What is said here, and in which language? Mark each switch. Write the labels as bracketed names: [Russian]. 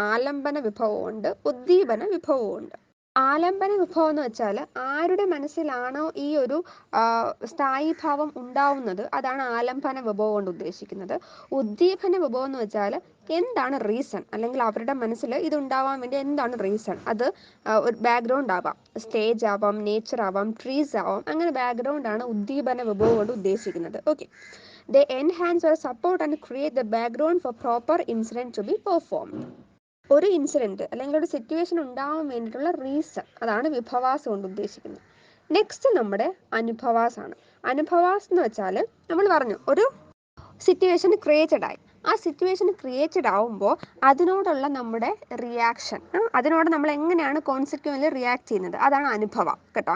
[Malayalam] ആലംബന വിഭവവും ഉണ്ട്, ഉദ്ദീപന വിഭവവും ഉണ്ട്. ആലംബന വിഭവം എന്ന് വെച്ചാൽ ആരുടെ മനസ്സിലാണോ ഈ ഒരു സ്ഥായി ഭാവം ഉണ്ടാവുന്നത്, അതാണ് ആലംബന വിഭവം കൊണ്ട് ഉദ്ദേശിക്കുന്നത്. ഉദ്ദീപന വിഭവം എന്ന് വെച്ചാൽ എന്താണ് റീസൺ, അല്ലെങ്കിൽ അവരുടെ മനസ്സിൽ ഇതുണ്ടാവാൻ വേണ്ടി എന്താണ് റീസൺ. അത് ഒരു ബാക്ക്ഗ്രൗണ്ട് ആവാം, സ്റ്റേജ് ആവാം, നേച്ചർ ആവാം, ട്രീസ് ആവാം, അങ്ങനെ ബാക്ക്ഗ്രൗണ്ട് ആണ് ഉദ്ദീപന വിഭവം കൊണ്ട് ഉദ്ദേശിക്കുന്നത്. [English] Okay, they enhance or support and create the background for proper incident to be performed. [Malayalam] ഒരു ഇൻസിഡൻറ്റ് അല്ലെങ്കിൽ ഒരു സിറ്റുവേഷൻ ഉണ്ടാവാൻ വേണ്ടിയിട്ടുള്ള റീസൺ, അതാണ് വിഭവാസ് കൊണ്ട് ഉദ്ദേശിക്കുന്നത്. നെക്സ്റ്റ് നമ്മുടെ അനുഭവാസ് ആണ്. അനുഭവാസ് എന്ന് വെച്ചാൽ നമ്മൾ പറഞ്ഞു ഒരു സിറ്റുവേഷൻ ക്രിയേറ്റഡ് ആയി, ആ സിറ്റുവേഷൻ ക്രിയേറ്റഡ് ആവുമ്പോൾ അതിനോടുള്ള നമ്മുടെ റിയാക്ഷൻ, അതിനോട് നമ്മൾ എങ്ങനെയാണ് കോൺസിക്വൻ്റ്ലി റിയാക്ട് ചെയ്യുന്നത്, അതാണ് അനുഭവം കേട്ടോ.